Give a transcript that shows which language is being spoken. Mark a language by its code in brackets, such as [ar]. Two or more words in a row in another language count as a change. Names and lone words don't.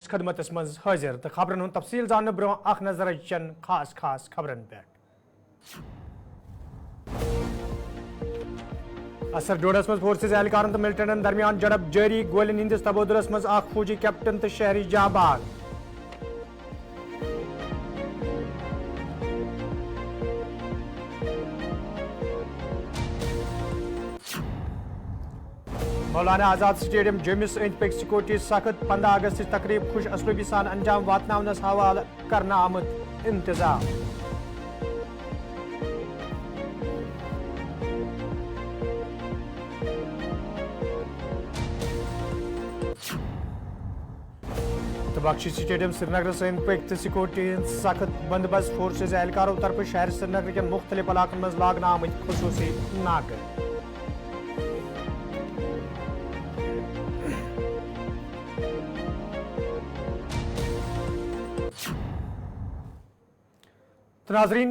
[ks] खदमतस मज हाजिर तो खबरन हुन तफसील जानने ब्रो अख नजर चन खास खबरन पे असर डोडस मज फोर्सेस एहलकारन तो मिलिटेंटन दरमियान झड़प जारी गोलिन हिंदिस तबोदुलस मज अख फौजी कैप्टन तो शहरी जाबाग मौलाना आजाद स्टेडियम जमिस अंद पक सिक्योरिटी सख्त 15 अगस्त तकरीब खुश असलूबी सान अंजाम वातनावनस हवाल करना आमद इंतजाम बख्शी स्टेडियम श्रीनगर अंद पक [hi] सिक्योरिटी सख्त बंदोबस्त फोर्सेज एहलकारों तरफ शहर श्रीनगर के मुख्तलिफ इलाकों में [ks] लागना आमद खसूसी नाकर तो नाजरीन